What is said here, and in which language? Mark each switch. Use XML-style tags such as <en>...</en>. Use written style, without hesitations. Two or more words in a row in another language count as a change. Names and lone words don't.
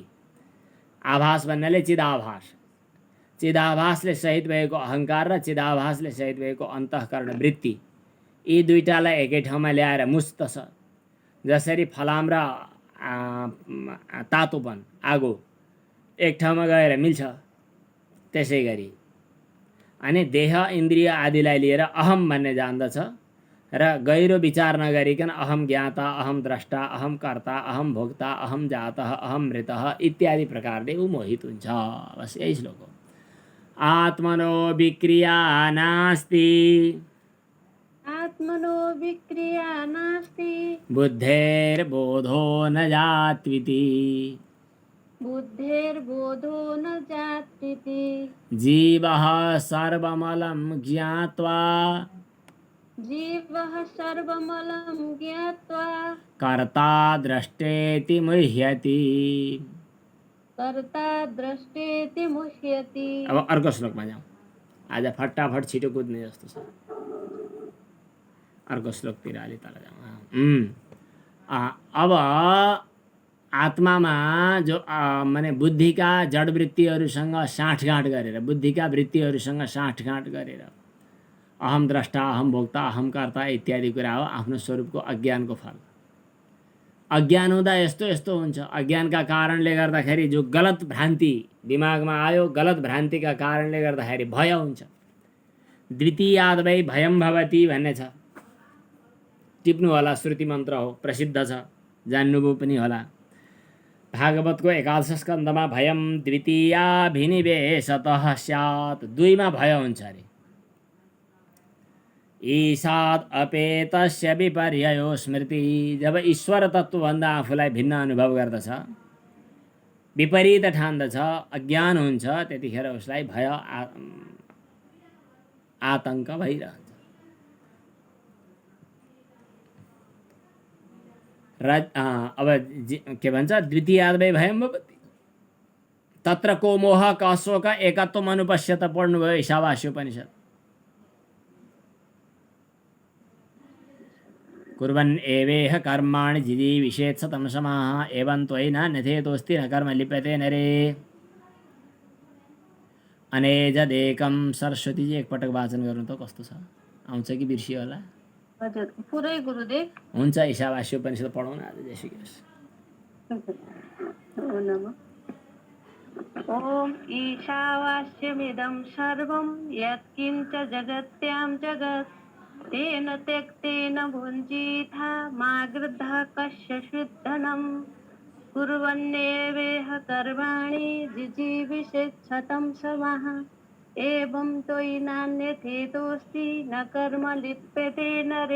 <ne>आभास भन्नाले चिदाभास, चिदाभासले सहित भएको अहङ्कार र चिदाभासले सहित भएको अन्तःकरण वृत्ति, यी दुईटालाई एकै ठाउँमा ल्याएर मुस्त छ। जसरी फलाम र तातोपन, आगो एक ठाउँमा गएर मिल्छ, त्यसै गरी अनि देह इन्द्रिय आदिलाई लिएर अहम भन्ने जान्दछ र गहिरो विचार नगरिकन</ne> <sa>अहम ज्ञाता, अहम द्रष्टा, अहम कर्ता, अहम भोक्ता, अहम जातः, अहम मृतः इत्यादि</sa> <ne>प्रकारले ऊ मोहित हुन्छ। बस यही श्लोक हो।</ne> <sa>आत्मनो विक्रिया नास्ति आत्मनो विक्रिया नास्ति बुद्धेर्बोधो न जात्विति बुद्धेर्बोधो न जात्विति जीवः सर्वमलं ज्ञात्वा जीवः सर्वमलं ज्ञात्वा कर्ता द्रष्टेति मुह्यति। कर्ता दृष्टेति मुह्यति।</sa> <ne>अब अर्को श्लोकमा जाउँ। आज फटाफट छिटो कुद्ने जस्तो छ। अर्को श्लोकतिर अलि तल जाउँ। अब आत्मामा जो माने बुद्धिका जड वृत्तिहरूसँग साँठगाँठ गरेर, बुद्धिका वृत्तिहरूसँग साँठगाँठ गरेर</ne> <sa>अहम द्रष्टा, अहम भोक्ता, अहम कर्ता इत्यादि</sa> <ne>कुरा हो आफ्नो स्वरूपको अज्ञानको फल। अज्ञान हुँदा यस्तो यस्तो हुन्छ। अज्ञानका कारणले गर्दाखेरि जो गलत भ्रान्ति दिमागमा आयो, गलत भ्रान्तिका कारणले गर्दाखेरि भय हुन्छ।</ne> <sa>द्वितीयाद् वै भयं भवति</sa> <ne>भन्ने छ, टिप्नु होला। श्रुति मन्त्र हो, प्रसिद्ध छ, जान्नुभयो पनि होला। भागवतको 11 स्कन्धमा</ne> <sa>भयं द्वितीयाभिनिवेशतः स्यात्,</sa> <ne>दुईमा भय हुन्छ अरे।</ne> <sa>ईशाद अपेतस्य विपर्ययो स्मृति,</sa> <ne>जब ईश्वर तत्त्वभन्दा आफूलाई भिन्न अनुभव गर्दछ, विपरीत ठान्दछ, अज्ञान हुन्छ, त्यतिखेर उसलाई भय आतंक भइरहन्छ। अब के भन्छ,</ne> <sa>द्वितीयाद् वै भयं भवति तत्र को मोह क शोक एकत्वम् अनुपश्यत</sa> <ne>पढ्नुभयो ईशावास्योपनिषद।</ne> <sa>कुर्वन् एवेह कर्माणि जिजीविषेत् तमसमाः एवं त्वयि न नथेतोऽस्ति न कर्म लिप्यते नरे।</sa> <ne>अनेजदेकं सरस्वतीजी एकपटक वाचन गर्नु त कस्तो छ, आउँछ कि बिर्सियो होला? हजुर, पुरै गुरुदेव। हुन्छ, ईशावास्योपनिषद पढौँ न आज। जय श्री कृष्ण।</ne> <sa>ॐ ईशावास्यमिदं सर्वं यत्किञ्च जगत्यां जगत् तेन त्यक्तेन भुञ्जीथा मा गृद्धः कस्यचित् धनम् कुर्वन्नेवेह कर्माणि जिजीविषेच्छतं समाः एवं त्वयि नान्यथेतोऽस्ति न कर्म लिप्यते नरे।</sa>